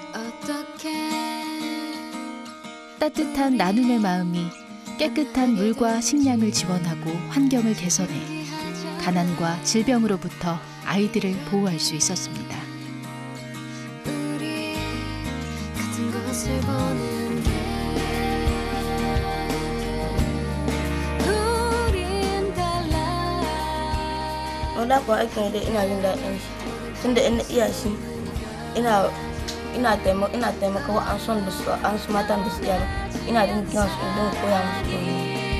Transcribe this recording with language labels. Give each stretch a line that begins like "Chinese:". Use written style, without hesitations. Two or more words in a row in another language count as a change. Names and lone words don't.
Korean: 따뜻한 나눔의 마음이 깨끗한 물과 식량을 지원하고 환경을 개선해 가난과 질병으로부터 아이들을 보호할 수 있었습니다. 우리 같은 것을 보는 게 우린 달라.
Hausa: Wanda kuwa aikin dai ina jin daɗin shi tunda in na iya shi ina taimaka an son da su an su matan da su iya ina jin kiyan su in koya musu komai.